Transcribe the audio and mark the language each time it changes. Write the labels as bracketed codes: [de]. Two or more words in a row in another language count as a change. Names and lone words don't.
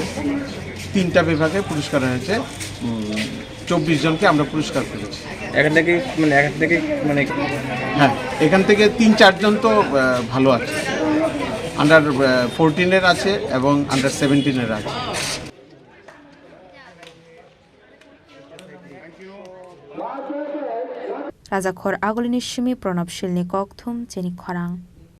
[bn] 3টা বিভাগে পুরস্কার হয়েছে 24 জনকে আমরা পুরস্কার করেছি এখান থেকে হ্যাঁ এখান থেকে 3-4 জন তো ভালো আছে আন্ডার 14 এর আছে এবং আন্ডার 17 এর আছে [trp] Bagjakha agulini shimi pranab shilni kokthum Chini Khorang